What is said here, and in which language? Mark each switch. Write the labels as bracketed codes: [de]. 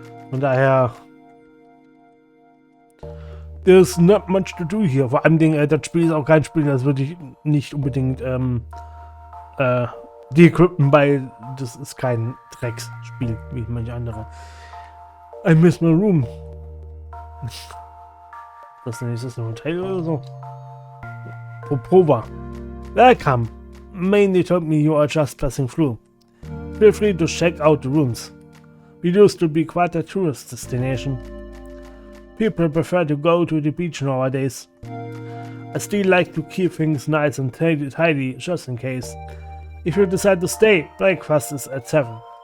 [de] Von daher [en] there's not much to do here. [de] Vor allem das Spiel ist auch kein Spiel, das würde ich nicht unbedingt decrypten, weil das ist kein Drecksspiel, wie manche andere. [en] I miss my room. [de] Was denn? Ist das ein Hotel oder so? [en] Popova. Welcome. Mainly told me you are just passing through. Feel free to check out the rooms. We used to be quite a tourist destination. People prefer to go to the beach nowadays. I still like to keep things nice and tidy just in case. If you decide to stay, breakfast is at 7.